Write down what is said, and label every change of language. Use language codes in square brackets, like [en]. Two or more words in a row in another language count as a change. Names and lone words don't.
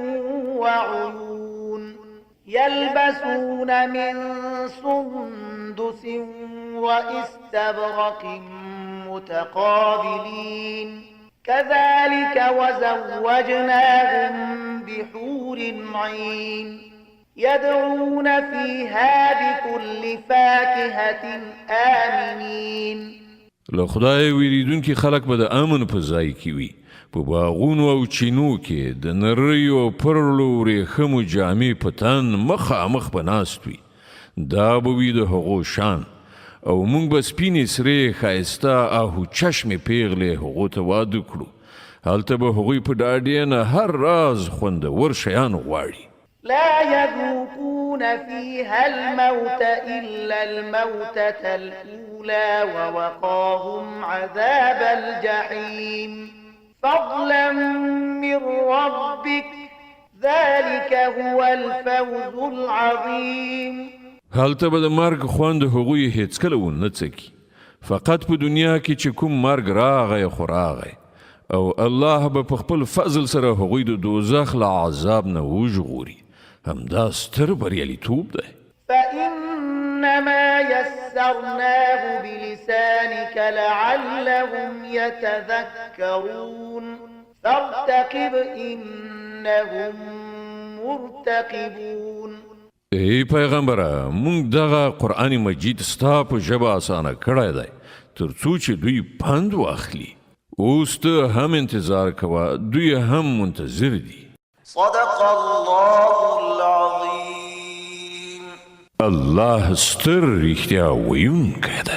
[ar] وعيون يلبسون من سندس وإستبرق متقابلين كذلك وزوجناهم بحور عين يدعون فيها بكل فاكهة آمنين. [ps] له خدای ویریدونکي خلک به د امن په ځای کې وي، په باغونو او چینو کې د نریو پرلو ورېښمو جامې په تن مخامخ به ناست وي. دا به وي د هغو شان، او موږ به سپینې سرې ښایسته آهو چشمې پیغلې هغو ته واده کړو. هلته به هغوی په ډاډې نه هر راز خوندور شیان غواړي. [ar] لا يذوقون فيها الموت إلا الموتة الأولى ووقاهم عذاب الجحيم فضلا من ربك ذلك هو الفوز العظيم. [ps] هلته به د مرګ خوند هغوی هیڅکله ونه څکي، فقط په دنیا کې چې کوم مرګ راغی خو راغی، او الله به په خپل فضل سره هغوی د دوزخ له عذاب نه وژغوري. همدا ستر بریالیتوب دی. [ar] فإنما يسرناه بلسانك لعلهم يتذكرون فارتقب إنهم مرتقبون. [ps] ای پیغمبره، مونږ دغه قرآن مجید ستا په ژبه اسانه کړی دی تر څو چې دوی پند واخلي. اوس ته هم انتظار کوه، دوی هم منتظر دي. [ar] صدق الله العظيم. [ps] الله ستر رښتیا ویونکی دی.